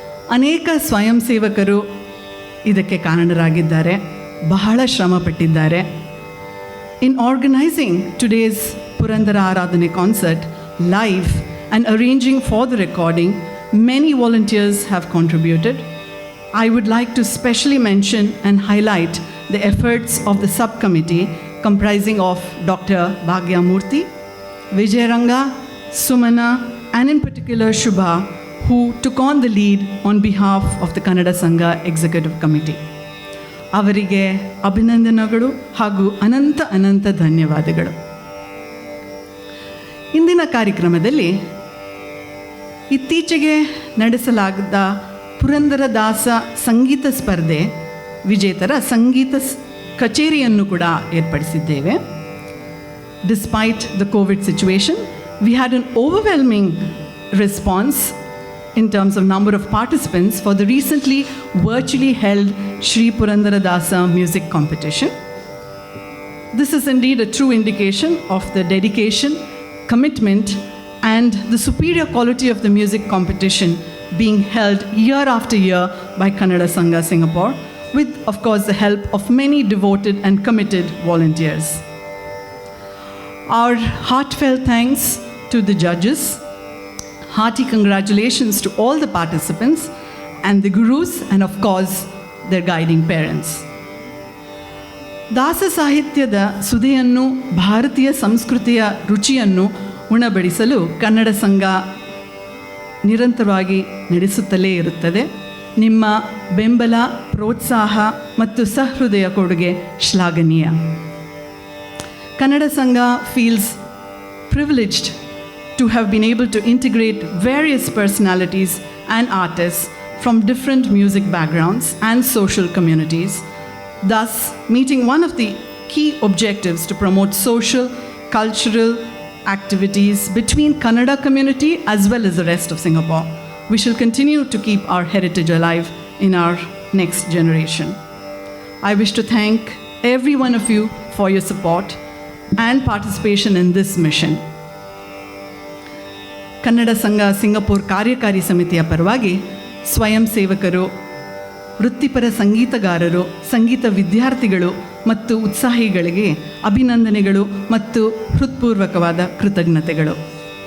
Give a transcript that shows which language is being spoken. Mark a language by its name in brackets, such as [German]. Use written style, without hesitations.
[Kannada] ಅನೇಕ ಸ್ವಯಂ ಸೇವಕರು ಇದಕ್ಕೆ ಕಾರಣರಾಗಿದ್ದಾರೆ, ಬಹಳ ಶ್ರಮಪಟ್ಟಿದ್ದಾರೆ. [English] In organising today's Purandara ಆರಾಧನೆ concert live and arranging for the recording many volunteers have contributed. I would like to specially mention and highlight the efforts of the subcommittee comprising of Dr. Bhagya Murthy, Vijayaranga, Sumana, and in particular Shubha, who took on the lead on behalf of the Kannada Sangha Executive Committee. [Kannada] ಅವರಿಗೆ ಅಭಿನಂದನೆಗಳು ಹಾಗೂ ಅನಂತ ಧನ್ಯವಾದಗಳು. ಇಂದಿನ ಕಾರ್ಯಕ್ರಮದಲ್ಲಿ ಇತ್ತೀಚೆಗೆ ನಡೆಸಲಾದ ಪುರಂದರದಾಸ ಸಂಗೀತ ಸ್ಪರ್ಧೆ ವಿಜೇತರ ಸಂಗೀತ ಕಚೇರಿಯನ್ನು ಕೂಡ ಏರ್ಪಡಿಸಿದ್ದೇವೆ. [English] Despite the COVID situation, we had an overwhelming response in terms of number of participants for the recently virtually held Sri Purandaradasa Music Competition. This is indeed a true indication of the dedication, commitment, and the superior quality of the music competition being held year after year by Kannada Sangha Singapore, with, of course, the help of many devoted and committed volunteers. Our heartfelt thanks to the judges, hearty congratulations to all the participants and the gurus, and of course, their guiding parents. [Kannada] ದಾಸ ಸಾಹಿತ್ಯದ ಸುಧೆಯನ್ನು, ಭಾರತೀಯ ಸಂಸ್ಕೃತಿಯ ರುಚಿಯನ್ನು ಉಣಬಡಿಸಲು ಕನ್ನಡ ಸಂಘ ನಿರಂತರವಾಗಿ ನಡೆಸುತ್ತಲೇ ಇರುತ್ತದೆ. ನಿಮ್ಮ ಬೆಂಬಲ, ಪ್ರೋತ್ಸಾಹ ಮತ್ತು ಸಹೃದಯ ಕೊಡುಗೆ ಶ್ಲಾಘನೀಯ. [English] Kannada Sangha feels privileged to have been able to integrate various personalities and artists from different music backgrounds and social communities, thus meeting one of the key objectives to promote social, cultural activities between Kannada community as well as the rest of Singapore. We shall continue to keep our heritage alive in our next generation. I wish to thank every one of you for your support and participation in this mission. [Kannada] Kannada ಸಂಘ Singapore ಕಾರ್ಯಕಾರಿ ಸಮಿತಿಯ ಪರವಾಗಿ ಸ್ವಯಂ ಸೇವಕರು, ವೃತ್ತಿಪರ ಸಂಗೀತಗಾರರು, ಸಂಗೀತ ವಿದ್ಯಾರ್ಥಿಗಳು ಮತ್ತು ಉತ್ಸಾಹಿಗಳಿಗೆ ಅಭಿನಂದನೆಗಳು ಮತ್ತು ಹೃತ್ಪೂರ್ವಕವಾದ ಕೃತಜ್ಞತೆಗಳು.